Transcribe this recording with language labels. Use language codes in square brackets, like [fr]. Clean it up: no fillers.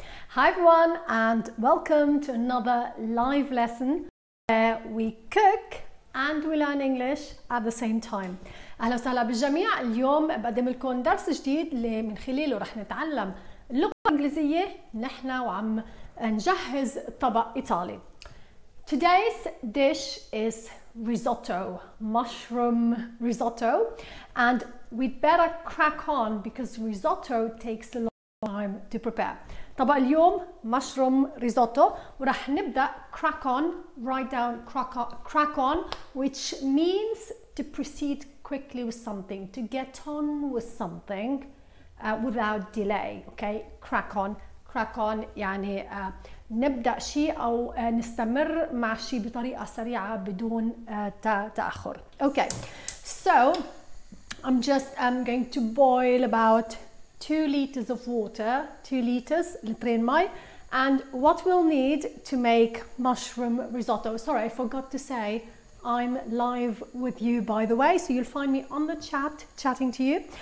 [en] Hi everyone and welcome to another live lesson where we cook and we learn English at the same time. [ar] أهلا وسهلا بالجميع. اليوم بقدم لكم درس جديد اللي من خلاله رح نتعلم اللغة الإنجليزية نحن وعم نجهز طبق إيطالي. [en] Today's dish is risotto, mushroom risotto, and we'd better crack on because risotto takes a long time to prepare. [ar] طبق اليوم [en] mushroom risotto [ar] ورح نبدأ [en] crack on, write down crack on, which means to proceed quickly with something, to get on with something without delay. [ar] Okay, crack on يعني نبدأ شيء أو نستمر مع شيء بطريقة سريعة بدون تأخر. [en] Okay, so I'm just going to boil about 2 liters of water, 2 liters, [ar] لترين ماء, [en] and what we'll need to make mushroom risotto. Sorry, I forgot to say I'm live with you, by the way, so you'll find me on the chat, chatting to you.